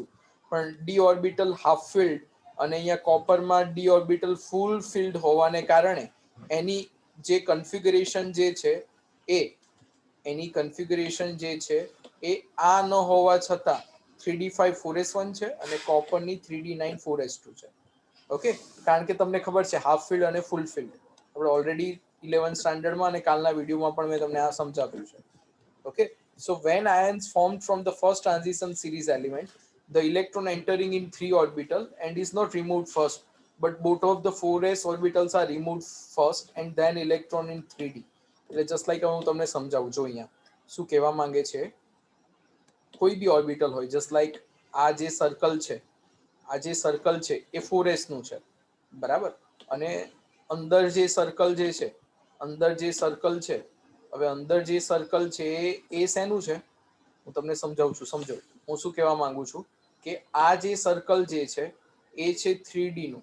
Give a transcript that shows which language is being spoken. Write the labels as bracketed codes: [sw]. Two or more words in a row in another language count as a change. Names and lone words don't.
[gu] પણ [en] d orbital half filled [gu] અને અહીંયા કોપરમાં [en] d orbital full filled [gu] હોવાને કારણે એની જે કન્ફિગ્યુરેશન જે છે એની કન્ફિગ્યુરેશન જે છે એ આ ન હોવા છતાં 3d5 4s1 છે અને કોપરની 3d9 4s2 છે. ઓકે, કારણ કે તમને ખબર છે [en] half filled [gu] અને [en] full filled [gu] આપણે ઓલરેડી 11th સ્ટાન્ડર્ડમાં અને કાલના વિડીયોમાં પણ મેં તમને આ સમજાવ્યું છે. [en] Okay, so when ions formed from the first transition series element, the electron entering in 3 orbital and is not removed first, but both of the 4s orbitals are removed first and then electron in 3D. [gu] એટલે [en] just like [gu] હું તમને સમજાવું જો અહીંયા શું કહેવા માંગે છે. કોઈ બી ઓર્બિટલ હોય, [en] just like [gu] આ જે સર્કલ છે, આ જે સર્કલ છે એ 4s નું છે. બરાબર. અને અંદર જે સર્કલ જે છે, અંદર જે સર્કલ છે, હવે અંદર જે સર્કલ છે એ શેનું છે હું તમને સમજાવું છું. સમજો હું શું કહેવા માંગુ છું કે આ જે સર્કલ જે છે એ છે 3D નું.